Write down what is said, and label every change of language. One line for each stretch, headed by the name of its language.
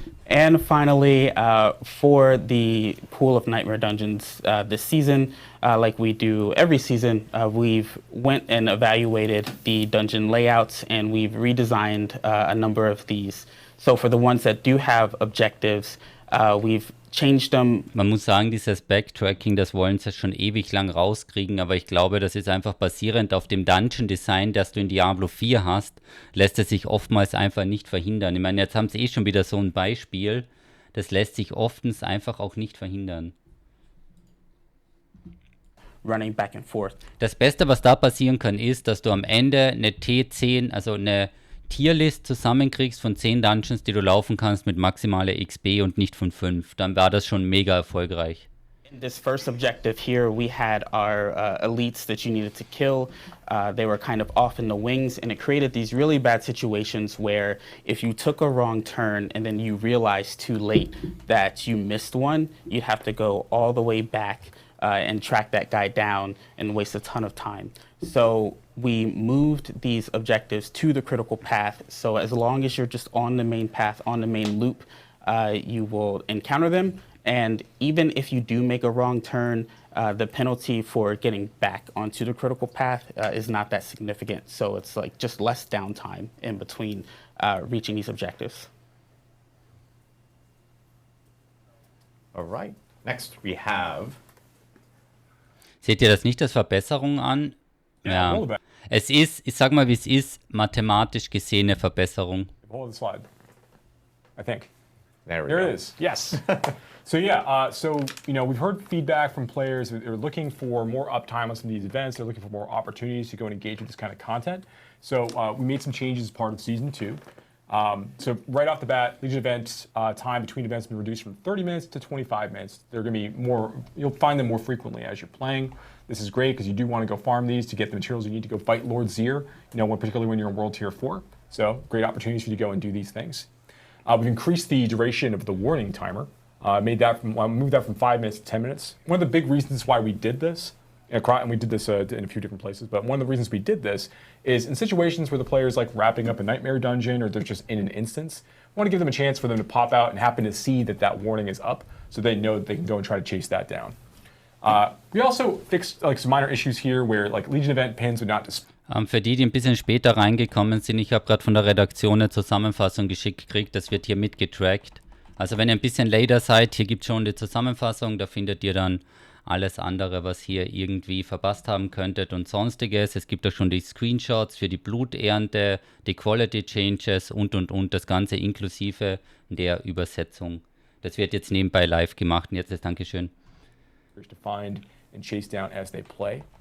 English: And finally, for the pool of Nightmare Dungeons this season, like we do every season, we've went and evaluated the dungeon layouts, and we've redesigned a number of these. So for the ones that do have objectives, we've changed them.
German: Man muss sagen, dieses Backtracking, das wollen sie schon ewig lang rauskriegen, aber ich glaube, das ist einfach basierend auf dem Dungeon-Design, das du in Diablo 4 hast, lässt es sich oftmals einfach nicht verhindern. Ich meine, jetzt haben sie schon wieder so ein Beispiel, das lässt sich oftens einfach auch nicht verhindern.
English: Running back and forth.
German: Das Beste, was da passieren kann, ist, dass du am Ende eine T10, also eine Tierlist zusammenkriegst von 10 Dungeons, die du laufen kannst mit maximaler XP und nicht von 5. Dann war das schon mega erfolgreich.
English: In this first objective here, we had our elites that you needed to kill. They were kind of off in the wings, and it created these really bad situations where if you took a wrong turn and then you realized too late that you missed one, you'd have to go all the way back and track that guy down and waste a ton of time. So we moved these objectives to the critical path. So as long as you're just on the main path, on the main loop, you will encounter them. And even if you do make a wrong turn, the penalty for getting back onto the critical path is not that significant. So it's like just less downtime in between reaching these objectives. All right. Next we have...
German: Seht ihr das nicht als Verbesserung an? Ja. Es ist, ich sag mal, wie es ist, mathematisch gesehen eine Verbesserung.
English: Hold the slide. I think. There it is. Yes. So we've heard feedback from players. They're looking for more uptime on some of these events. They're looking for more opportunities to go and engage with this kind of content. So we made some changes as part of Season 2. So right off the bat, Legion events, time between events has been reduced from 30 minutes to 25 minutes. They're going to be more, you'll find them more frequently as you're playing. This is great because you do want to go farm these to get the materials you need to go fight Lord Zir, particularly when you're in World Tier 4. So great opportunities for you to go and do these things. We've increased the duration of the warning timer. Moved that from 5 minutes to 10 minutes. One of the big reasons why we did this, and we did this in a few different places, but one of the reasons we did this is in situations where the player's like wrapping up a nightmare dungeon or they're just in an instance, we want to give them a chance for them to pop out and happen to see that warning is up so they know that they can go and try to chase that down. We also fixed some minor issues here where Legion event pins would not display.
German: Für die ein bisschen später reingekommen sind, ich habe gerade von der Redaktion eine Zusammenfassung geschickt gekriegt, das wird hier mitgetrackt. Also wenn ihr ein bisschen
English: later
German: seid, hier gibt es schon die Zusammenfassung, da findet ihr dann alles andere, was hier irgendwie verpasst haben könntet und sonstiges. Es gibt auch schon die Screenshots für die Bluternte, die Quality Changes und, das Ganze inklusive der Übersetzung. Das wird jetzt nebenbei live gemacht und jetzt ist Dankeschön.
English: To find and chase down as they play.